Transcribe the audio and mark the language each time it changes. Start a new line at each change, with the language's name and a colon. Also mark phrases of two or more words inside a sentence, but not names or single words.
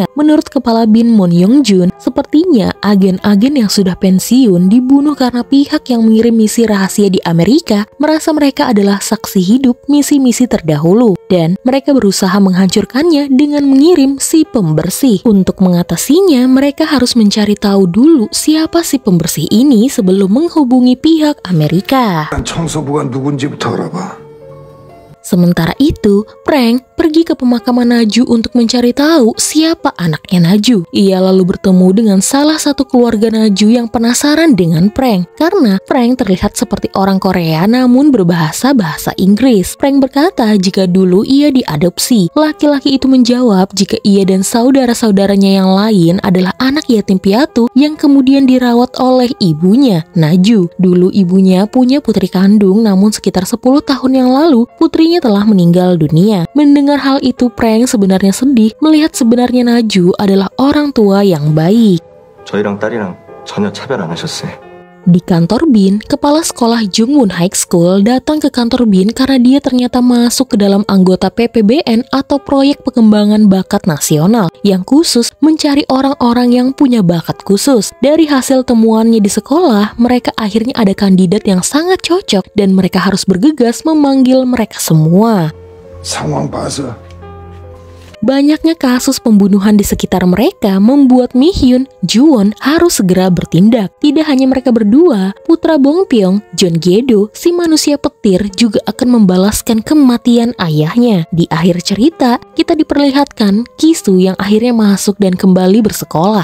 Indonesian: Menurut Kepala BIN Moon Young-jun, sepertinya agen-agen yang sudah pensiun dibunuh karena pihak yang mengirim misi rahasia di Amerika merasa mereka adalah saksi hidup misi-misi terdahulu, dan mereka berusaha menghancurkannya dengan mengirim si pembersih. Untuk mengatasinya, mereka harus mencari tahu dulu siapa si pembersih ini sebelum menghubungi pihak Amerika.
Korean: 청소부가 누군지부터 알아봐.
Indonesian: Sementara itu, Prank pergi ke pemakaman Naju untuk mencari tahu siapa anaknya Naju. Ia lalu bertemu dengan salah satu keluarga Naju yang penasaran dengan Prank, karena Prank terlihat seperti orang Korea namun berbahasa bahasa Inggris. Prank berkata jika dulu ia diadopsi. Laki-laki itu menjawab jika ia dan saudara-saudaranya yang lain adalah anak yatim piatu yang kemudian dirawat oleh ibunya, Naju. Dulu ibunya punya putri kandung, namun sekitar 10 tahun yang lalu putrinya telah meninggal dunia. Mendengar hal itu, Prank sebenarnya sedih melihat sebenarnya Naju adalah orang tua yang baik.
Korean: 저희랑 딸이랑 전혀 차별 안 하셨어요.
Indonesian: Di kantor BIN, kepala sekolah Jungwon High School datang ke kantor BIN karena dia ternyata masuk ke dalam anggota PPBN atau Proyek Pengembangan Bakat Nasional yang khusus mencari orang-orang yang punya bakat khusus. Dari hasil temuannya di sekolah, mereka akhirnya ada kandidat yang sangat cocok dan mereka harus bergegas memanggil mereka semua.
Korean: 상황 봐서
Indonesian: Banyaknya kasus pembunuhan di sekitar mereka membuat Mi-hyun, Ju-won harus segera bertindak. Tidak hanya mereka berdua, putra Bong-pyeong, Jeon Gye-do, si manusia petir juga akan membalaskan kematian ayahnya. Di akhir cerita, kita diperlihatkan Ki-soo yang akhirnya masuk dan kembali bersekolah.